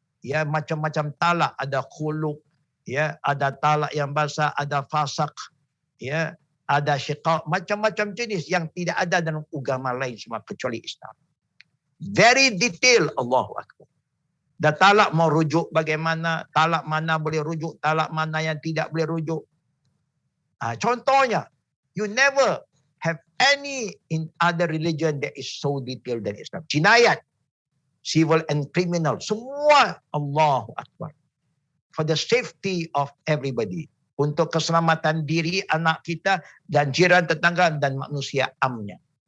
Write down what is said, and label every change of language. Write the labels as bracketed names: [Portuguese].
[Malay] Ya, macam-macam talak, ada khuluk, ya, ada talak yang basah, ada fasak, ya, ada syiqaq, macam-macam jenis yang tidak ada dalam agama lain semua kecuali Islam. [English] Very detail, Allahu Akbar. [Malay] Dan talak mau rujuk bagaimana, talak mana boleh rujuk, talak mana yang tidak boleh rujuk. Contohnya, [English] you never have any in other religion that is so detailed than Islam. Jinayat, civil and criminal, [Malay] semua [English] Allahu Akbar. For the safety of everybody. [Malay] Untuk keselamatan diri, anak kita, dan jiran tetangga, dan manusia amnya.